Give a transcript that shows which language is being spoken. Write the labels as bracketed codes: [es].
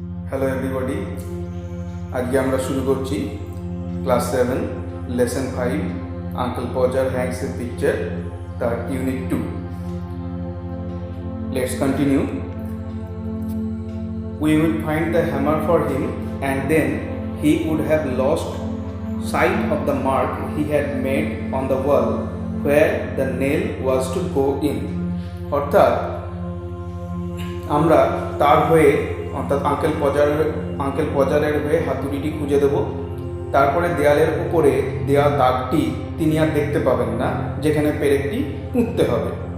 [en] hello everybody, [bn] আজকে আমরা শুরু করছি class 7 lesson 5 uncle পজার Hanks a picture তার unit 2। [en] Let's continue. We would find the hammer for him and then he would have lost sight of the mark he had made on the wall where the nail was to go in। [bn] অর্থাৎ আমরা তার হয়ে অর্থাৎ uncle পজারের হয়ে হাতুড়িটি খুঁজে দেব। তারপরে দেয়ালের উপরে দেওয়া দাগটি তিনি আর দেখতে পাবেন না, যেখানে পেরেকটি পুঁততে হবে।